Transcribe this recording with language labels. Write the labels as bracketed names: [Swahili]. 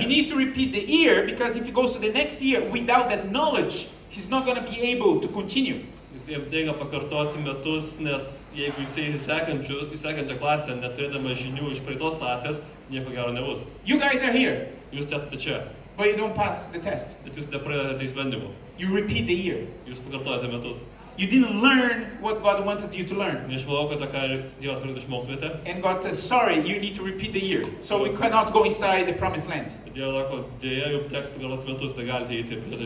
[English] He needs to repeat the year because if he goes to the next year without that knowledge, he's not going to be able to continue. [Lithuanian] Jis jam teigia pakartoti metus, nes jeigu jisai į sekančią klasę neturėdamas žinių iš praeitos klasės, nieko gero nebus. [English] You guys are here, [Lithuanian] Jūs esate čia, [English] but you don't pass the test. [Lithuanian] bet jūs nepradedate išbandymų. [English] You repeat the year. [Lithuanian] Jūs pakartojate metus. [English] You didn't learn what God wanted you to learn. [Lithuanian] Neišmokate, ką Dievas norėtų išmoktumėte. [English] And God says, sorry, you need to repeat the year. So we cannot go inside the promised land. [Lithuanian] Dievas sako, dėja, jums teks pakartoti metus, tai galite eiti prie tą